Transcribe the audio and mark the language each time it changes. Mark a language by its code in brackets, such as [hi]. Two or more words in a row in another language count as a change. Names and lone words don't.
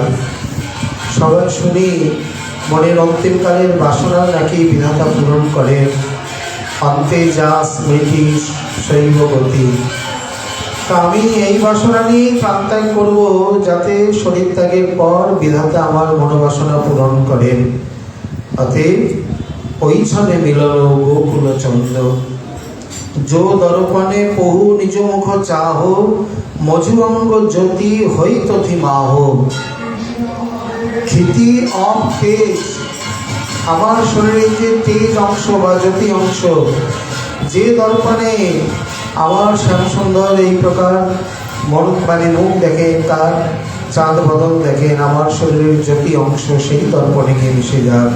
[bn] সবাই শুনি মনের অন্তিমকালের বাসনা নাকি বিধাতা পূরণ করেন, অন্তে যা স্মৃতি শৈব গতি। তা আমি এই বাসনা নিয়ে প্রাণত্যাগ করবো, যাতে শরীর ত্যাগের পর বিধাতা আমার মনোবাসনা পূরণ করেন। অতএব ওই ছলে মিলল গোকুল চন্দ্র। যো দর্পণে বহু নিজ মুখ চাহ, মজুরঙ্গ জ্যোতি হই তথি মাহ। ক্ষিতি অফ তেজ, আমার শরীরে যে তেজ অংশ বা জ্যোতি অংশ, যে দর্পণে আমার শ্যাম সুন্দর এই প্রকার মুখ দেখেন, তার চাঁদ বদল দেখেন, আমার শরীরের জ্যোতি অংশ সেই দর্পণে গিয়ে মিশে যাক।